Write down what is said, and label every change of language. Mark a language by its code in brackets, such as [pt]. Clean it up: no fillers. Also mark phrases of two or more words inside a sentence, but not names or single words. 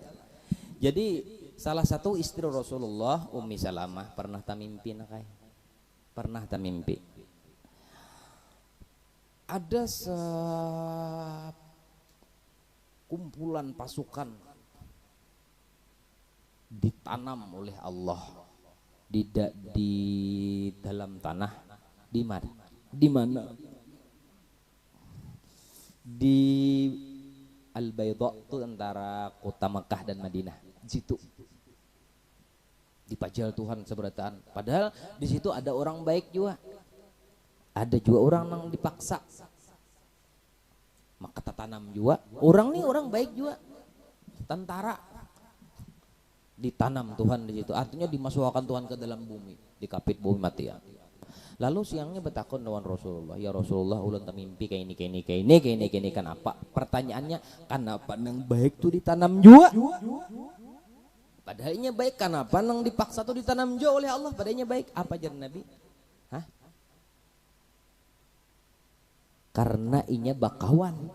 [bjn] Jadi salah satu istri Rasulullah Ummi Salamah pernah tamimpi nakai. Pernah tamimpi. Ada kumpulan pasukan ditanam oleh Allah di dalam tanah di mana? Di mana? Di Al-Baydha itu antara kota Mekah dan Madinah. Di situ dipajal Tuhan seberataan. Padahal di situ ada orang baik juga. Ada juga orang yang dipaksa. Maka tanam juga. Orang nih orang baik juga. Tentara ditanam Tuhan di situ. Artinya dimasukkan Tuhan ke dalam bumi, dikapit bumi mati ya. Lalu siangnya bertakun dengan Rasulullah, ya Rasulullah ulun mimpi kayak ini kenapa? Pertanyaannya kenapa nang baik tuh ditanam juga? Padahalnya baik kenapa nang dipaksa tuh ditanam juga oleh Allah? Padahalnya baik apa jar Nabi? Hah? Karena inya bakawan.